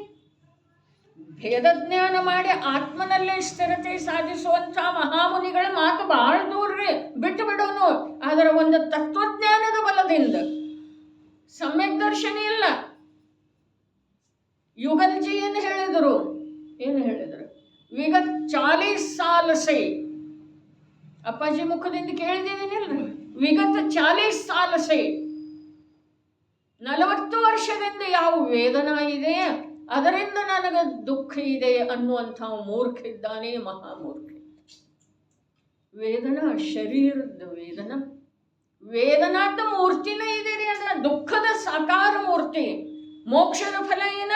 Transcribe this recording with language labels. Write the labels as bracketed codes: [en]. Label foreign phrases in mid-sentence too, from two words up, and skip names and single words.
[kn] ಕೊಳತರ ಕೊಳಿಲಿ, ಭೇದಜ್ಞಾನ ಮಾಡಿ ಆತ್ಮನಲ್ಲೇ ಸ್ಥಿರತೆ ಸಾಧಿಸುವಂಥ ಮಹಾಮುನಿಗಳ ಮಾತು ಬಹಳ ದೂರ್ರಿ, ಬಿಟ್ಟು ಬಿಡೋನು. ಆದರೆ ಒಂದು ತತ್ವಜ್ಞಾನದ ಬಲದಿಂದ ಸಮ್ಯಕ್ ದರ್ಶನ ಇಲ್ಲ. ಯುಗಲ್ಜಿ ಏನು ಹೇಳಿದರು? ವಿಗತ್ [hi] 40 साल से, [kn] ಅಪ್ಪಾಜಿ ಮುಖದಿಂದ ಕೇಳಿದ್ದೀನಿಲ್ರಿ, ವಿಗತ [hi] 40 साल से, [kn] 40 ವರ್ಷದಿಂದ ಯಾವ ವೇದನಾ ಇದೆ ಅದರಿಂದ ನನಗೆ ದುಃಖ ಇದೆ ಅನ್ನುವಂಥ ಮೂರ್ಖ ಇದ್ದಾನೆ, ಮಹಾಮೂರ್ಖ. ವೇದನಾ ಶರೀರದ ವೇದನಾದ ಮೂರ್ತಿನೇ ಇದೆ ರೀ. ಅದರ ದುಃಖದ ಸಾಕಾರ ಮೂರ್ತಿ. ಮೋಕ್ಷದ ಫಲ ಏನ?